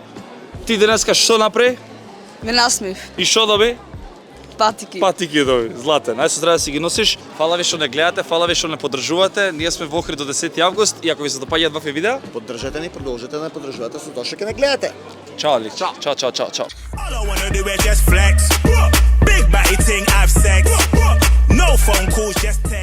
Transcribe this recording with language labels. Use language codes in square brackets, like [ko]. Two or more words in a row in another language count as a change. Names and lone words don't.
[mk] Ти денеска што направи? Ме насмев. И што доби? Патики. Патики доби. Златен. Ајде со здраве си ги носиш. Фала ви што не гледате, фала ви што не поддржувате. Ние сме во Охрид до 10 август и ако ви се допаѓаат вакви видеа, Поддржете ни, продолжете да не поддржувате со тоа што ќе не гледате. чао ли. Чао. [en] All I wanna do is just flex. Big body thing, have sex. No phone call, guest